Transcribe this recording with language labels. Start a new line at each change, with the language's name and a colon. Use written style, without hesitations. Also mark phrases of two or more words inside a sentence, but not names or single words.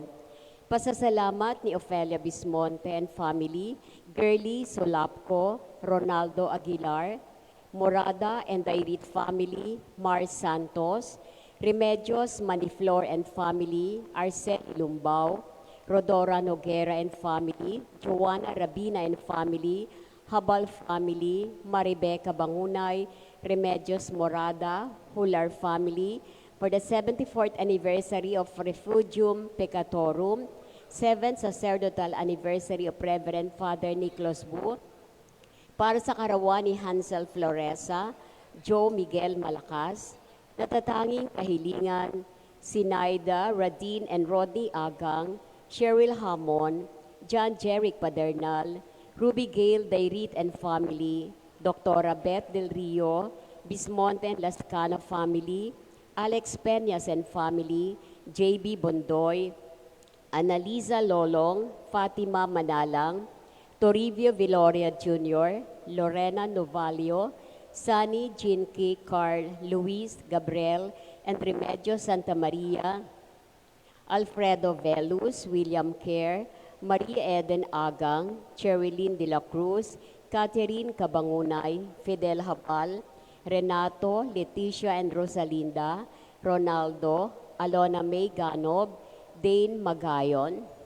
Filipino: Pasasalamat ni Ofelia Bismonte
English: and family,
Filipino: Girly Solapco, Ronaldo Aguilar, Morada and Dairit family, Mars Santos, Remedios Maniflor
English: and family,
Filipino: Arcel Ilumbao, Rodora Noguera
English: and family,
Filipino: Joanna Rabina
English: and family,
Filipino: Habal family, Maribeca Bangunay, Remedios
English: Morada, Hular family, for the 74th anniversary of Refugium Peccatorum, 7th sacerdotal anniversary of Reverend Father Nicholas Booth,
Filipino: para sa karawan ni Hansel Floresa, Joe Miguel Malakas, natatanging kahilingan, Sinaida, Radine and Rodney Agang, Cheryl Hamon, John Jeric Padernal, Ruby Gale Dairit
English: and family,
Filipino: Dr. Beth Del Rio, Bismonte and Lascano family, Alex Peñas
English: and family,
Filipino: J.B. Bondoy, Annalisa Lolong, Fatima Manalang, Toribio Viloria Jr., Lorena Novalio, Sunny Jinky Carl, Luis Gabriel, and Remedio Santa Maria, Alfredo Velus, William Kerr, Maria Eden Agang, Cherilyn De La Cruz, Catherine Cabangunay, Fidel Habal, Renato, Leticia and Rosalinda, Ronaldo, Alona May Ganob, Dane Magayon.